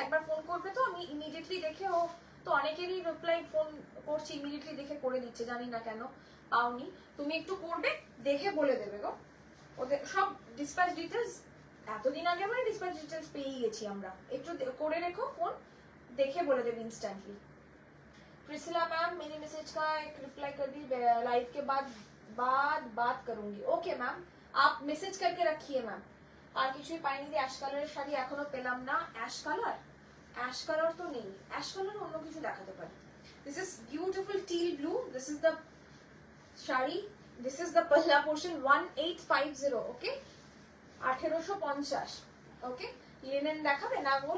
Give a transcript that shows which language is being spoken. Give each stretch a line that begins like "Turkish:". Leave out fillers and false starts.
Bangla: একবার ফোন করবে তো আমি ইমিডিয়েটলি দেখে, ও তো অনেকেরই রিপ্লাই ফোন করছি ইমিডিয়েটলি দেখে করে দিচ্ছে, জানি না কেন পাওনি। তুমি একটু করবে, দেখে বলে দেবে গো। ওদের সব ডিসপ্যাচ ডিটেলস এতদিন আগে মানে ডিসপ্যাচ ডিটেলস পেয়ে গেছি আমরা, একটু করে রেখো ফোন, দেখে বলে দেবে इंस्टेंटली।
Hindi: प्रिसिला मैम मेरे मैसेज का एक रिप्लाई कर दी, लाइव के बाद बात करूंगी। ओके मैम, आप मैसेज करके रखिए मैम।
Bangla: আর কিছুই পাইনি, যে অ্যাশ কালারের শাড়ি এখনো পেলাম না। অ্যাশ কালার তো নেই, অ্যাশ কালার অন্য কিছু দেখাতে পারি।
English: This is beautiful teal blue, this is the sari, this is the পহলা portion 1850।
Bangla: Okay, 1850। Okay, linen দেখাবে না গো?